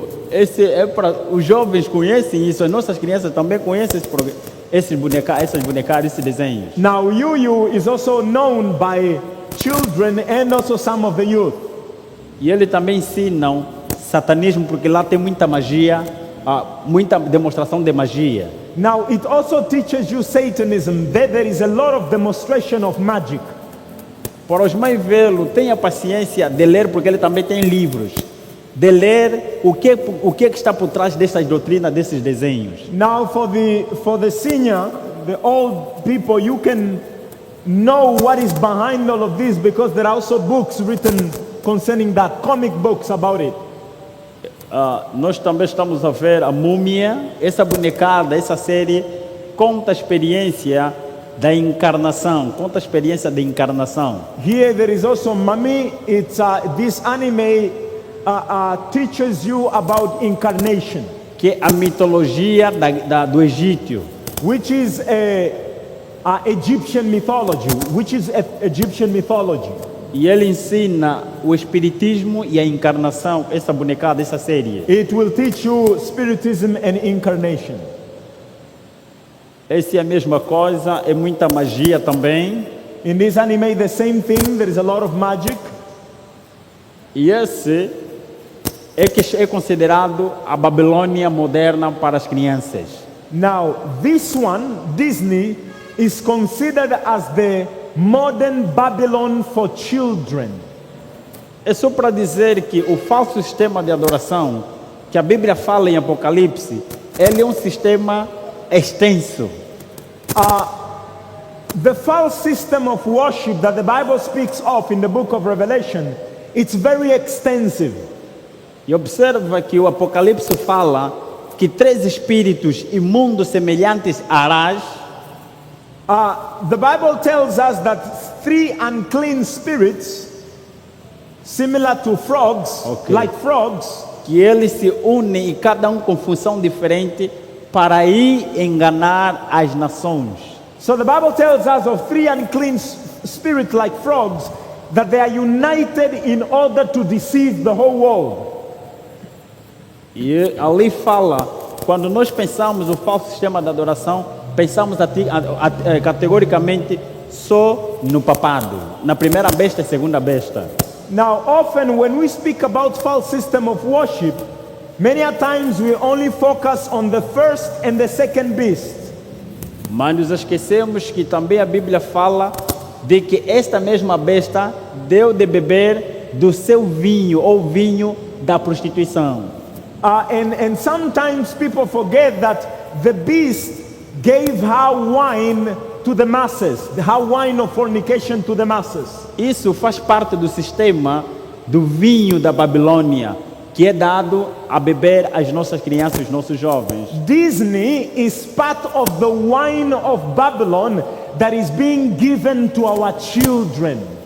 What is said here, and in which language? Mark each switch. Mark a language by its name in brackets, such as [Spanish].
[Portuguese] Esse é para os jovens conhecem isso, as nossas crianças também conhecem essas bonecas, esses desenhos. [English] Now Yu is also known by children and also some of the youth. [Portuguese] E ele também ensinam satanismo porque lá tem muita magia, muita demonstração de magia. [English] Now it also teaches you Satanism. There is a lot of demonstration of magic. [Portuguese] Para os mais velhos, tenha paciência de ler porque ele também tem livros. De ler o que está por trás dessas doutrinas, desses desenhos. [English] Now for the senior, the old people, you can know what is behind all of this because there are also books written concerning that, comic books about it. [Portuguese] Nós também estamos a ver a Múmia, essa bonecada, essa série conta a experiência da encarnação. Conta a experiência da encarnação. [English] Here there is also Mummy. It's this anime teaches you about incarnation, [Portuguese] Que é a mitologia do Egito. [English] which is Egyptian mythology, Egyptian mythology. [Portuguese] E ele ensina o espiritismo e a encarnação, essa bonecada, essa série. [English] It will teach you spiritism and incarnation. [Portuguese] Essa é a mesma coisa, é muita magia também. [English] In this anime, the same thing. There is a lot of magic. [Portuguese] E esse é considerado a Babilônia moderna para as crianças. [English] Now, this one, Disney, is considered as the modern Babylon for children. [Portuguese] É só para dizer que o falso sistema de adoração que a Bíblia fala em Apocalipse, ele é um sistema extenso. [English] The false system of worship that the Bible speaks of in the book of Revelation, it's very extensive. [Portuguese] E observa que o Apocalipse fala que 3 espíritos imundos semelhantes a Arás, [English] The Bible tells us that 3 unclean spirits, similar to frogs, Okay. like frogs, [Portuguese] que eles se unem e cada um com função diferente para ir enganar as nações. [English] so the Bible tells us of 3 unclean spirits like frogs, that they are united in order to deceive the whole world. [Portuguese] E ali fala, quando nós pensamos o falso sistema de adoração, pensamos categoricamente só no papado, na primeira besta e segunda besta. [English] Now, often when we speak about false system of worship, many a times we only focus on the first and the second beast. [Portuguese] Mas nos esquecemos que também a Bíblia fala de que esta mesma besta deu de beber do seu vinho ou vinho da prostituição. [English] And sometimes people forget that the beast gave her wine to the masses, her wine of fornication to the masses. [Portuguese] Isso faz parte do sistema do vinho da Babilônia, que é dado a beber às nossas crianças, os nossos jovens. [English] Disney is part of the wine of Babylon that is being given to our children.